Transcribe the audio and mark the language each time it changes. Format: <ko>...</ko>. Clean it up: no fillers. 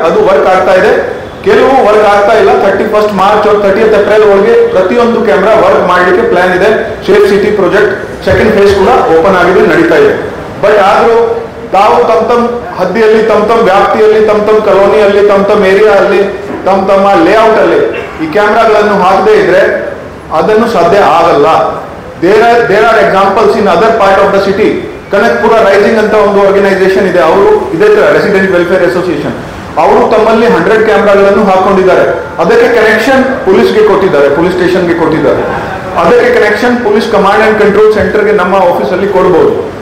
<kn>ಅದು ವರ್ಕ್ ಆಗ್ತಾ ಇದೆ, ಕೆಲವು ವರ್ಕ್ ಆಗ್ತಾ ಇಲ್ಲ. 31 ಮಾರ್ಚ್ 30 ಏಪ್ರಿಲ್ ಒಳಗೆ ಪ್ರತಿಯೊಂದು ಕ್ಯಾಮ್ರಾ ವರ್ಕ್ ಮಾಡಲಿಕ್ಕೆ ಪ್ಲಾನ್ ಇದೆ. Safe city project second phase ಕೂಡ ಓಪನ್ ಆಗಿದೆ, ನಡೀತಾ ಇದೆ. ಬಟ್ ಆದ್ರೂ ತಾವು ತಮ್ಮ ಹದ್ದಿಯಲ್ಲಿ, ತಮ್ಮ ವ್ಯಾಪ್ತಿಯಲ್ಲಿ, ತಮ್ಮ ಕಾಲೋನಿಯಲ್ಲಿ, ತಮ್ಮ ಏರಿಯಾ ಅಲ್ಲಿ, ತಮ್ಮ ಲೇಔಟ್ ಅಲ್ಲಿ ಈ ಕ್ಯಾಮ್ರಾಗಳನ್ನು ಹಾಕದೇ ಇದ್ರೆ ಅದನ್ನು ಸಾಧ್ಯ ಆಗಲ್ಲ.</kn> <en>There are examples in other part of the city.</en> <kn>Kanakapura rising ಅಂತ ಒಂದು ಆರ್ಗನೈಸೇಷನ್ ಇದೆ, ಅವರು ಇದೇ ತರ ರೆಸಿಡೆಂಟ್ ವೆಲ್ಫೇರ್ ಅಸೋಸಿಯೇಷನ್, ಅವರು ತಮ್ಮಲ್ಲಿ 100 ಕ್ಯಾಮ್ರಾಗಳನ್ನು ಹಾಕೊಂಡಿದ್ದಾರೆ. ಅದಕ್ಕೆ ಕನೆಕ್ಷನ್ ಪೊಲೀಸ್ಗೆ ಕೊಟ್ಟಿದ್ದಾರೆ, ಪೊಲೀಸ್ ಸ್ಟೇಷನ್ಗೆ ಕೊಟ್ಟಿದ್ದಾರೆ. ಅದಕ್ಕೆ connection police command and control ಸೆಂಟರ್ಗೆ ನಮ್ಮ ಆಫೀಸಲ್ಲಿ ಕೊಡಬಹುದು.</kn>